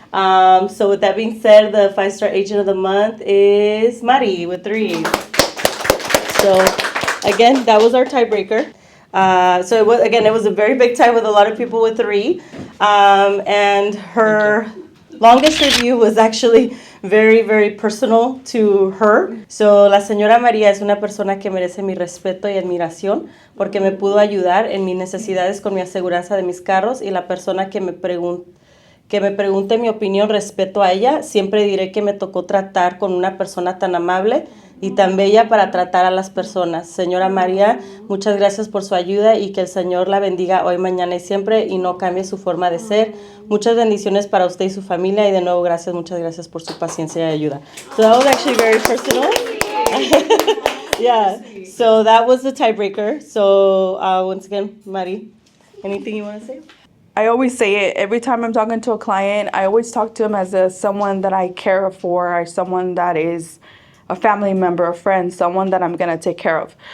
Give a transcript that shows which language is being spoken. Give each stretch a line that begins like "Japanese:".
English: So with that being said, the 5-star agent of the month is Mari with 3. So again, that was our tiebreaker. So it was a very big tie with a lot of people with 3. And her longest review was actually very, very personal to her.
Spanish: So la señora María es una persona que merece mi respeto y admiración porque me pudo ayudar en mis necesidades con mi aseguranza de mis carros, y la persona que me pregunte mi opinión respecto a ella, siempre diré que me tocó tratar con una persona tan amable y tan bella para tratar a las personas. Señora María, muchas gracias por su ayuda y que el Señor la bendiga hoy, mañana y siempre y no cambie su forma de ser. Muchas bendiciones para usted y su familia, y de nuevo muchas gracias por su paciencia y ayuda.
English: So that was actually very personal. Yeah, so that was the tiebreaker. So once again, Mari, anything you want to say? I always say it every time I'm talking to a client. I always talk to them as someone that I care for, or someone that is a family member, a friend, someone that I'm gonna take care of.